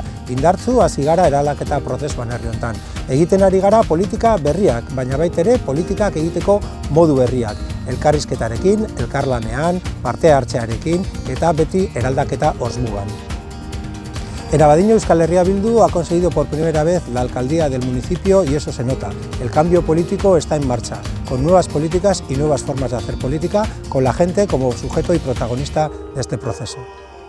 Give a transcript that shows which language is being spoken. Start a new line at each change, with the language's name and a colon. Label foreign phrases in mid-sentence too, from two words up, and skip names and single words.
Basque: Indartsu hasi gara eraldaketa prozesuan herri honetan. Egiten ari gara politika berriak, baina baita ere politikak egiteko modu berriak. Elkarrizketarekin, elkarlanean, parte hartzearekin eta beti eraldaketa osmugan.
Spanish: En Abadiño, Euskal Herria Bildu ha conseguido por primera vez la alcaldía del municipio y eso se nota. El cambio político está en marcha, con nuevas políticas y nuevas formas de hacer política, con la gente como sujeto y protagonista de este proceso.